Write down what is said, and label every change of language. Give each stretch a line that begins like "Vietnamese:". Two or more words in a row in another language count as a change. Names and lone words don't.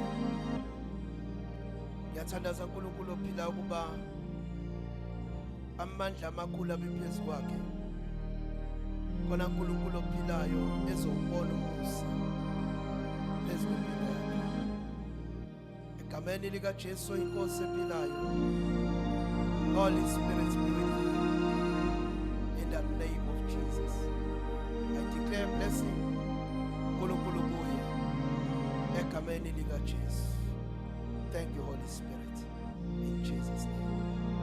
Zulu: Ngiyathandaza uNkulunkulu ophilayo ukuba amandla amakhulu abephezu kwakhe. Khona uNkulunkulu ophilayo ezobona umusa phezu kwempilo yakhe. Egameni lika Jesu inkosi ephilayo.
English: Holy Spirit be with you. In the name of Jesus, I declare blessing
Zulu: uNkulunkulu kuye. Egameni lika Jesu.
English: Thank you, Holy Spirit. In Jesus' name.